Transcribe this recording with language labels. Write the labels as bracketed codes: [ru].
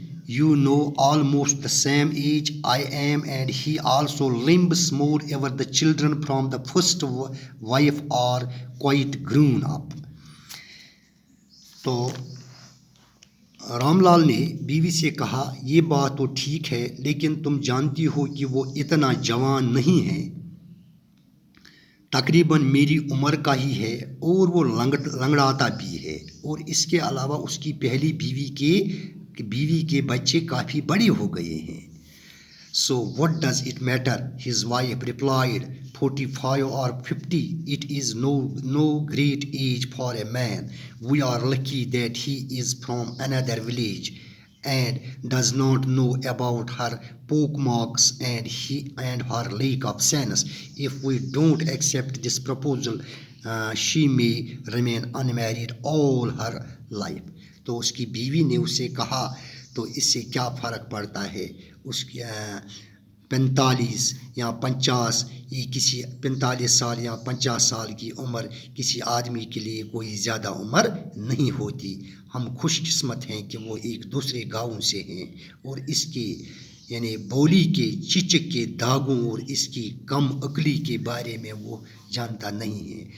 [en] You know, almost the same age I am, and he also limps. Moreover, the children from the first wife are quite grown up. [ur] تو رام لال نے بیوی سے کہا, یہ بات تو ٹھیک ہے, لیکن تم جانتی ہو کہ وہ اتنا جوان نہیں ہے, تقریباً میری عمر کا ہی ہے, اور وہ لنگڑاتا بھی ہے, اور اس کے علاوہ اس کی پہلی بیوی کے بچے کافی بڑے ہو گئے ہیں. [en] So what does it matter? His wife replied, 45 or 50, it is no great age for a man. We are lucky that he is from another village and does not know about her pockmarks and her lack of sense. If we don't accept this proposal, she may remain unmarried all her life. [ur] تو اس کی بیوی نے اسے کہا تو اس سے کیا فرق پڑتا ہے، اس کی 45 یا 50 یہ کسی 45 سال یا 50 سال کی عمر کسی آدمی کے لیے کوئی زیادہ عمر نہیں ہوتی. ہم خوش قسمت ہیں کہ وہ ایک دوسرے گاؤں سے ہیں اور اس کے یعنی بولی کے چچک کے داغوں اور اس کی کم عقلی کے بارے میں وہ جانتا نہیں ہے.